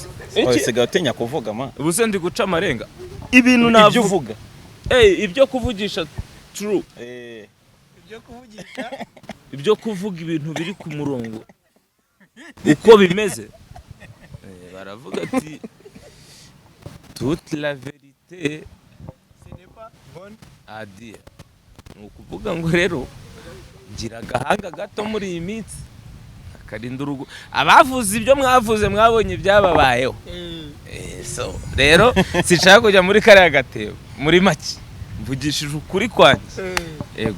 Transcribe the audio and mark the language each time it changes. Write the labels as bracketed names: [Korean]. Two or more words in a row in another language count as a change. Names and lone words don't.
[Kinyarwanda] sigaye utinya kuvuga ma ubuse ndi guca amarenga ibintu navuga ibyo uvuga ibyo kuvugisha true ibyo kuvuga ibintu biri ku murongo uko bimeze baravuga ati [French] toute la vérité ce n'est pas bonne à dire [Kinyarwanda] ukuvuga ngo rero ngira gahanga gato muri iyi minsi akarinda urugo abavuze ibyo mwavuze mwabonye byababayeho so rero sinshaka kujya muri kariya gatebo muri make mvugishije ukuri kwanjye yego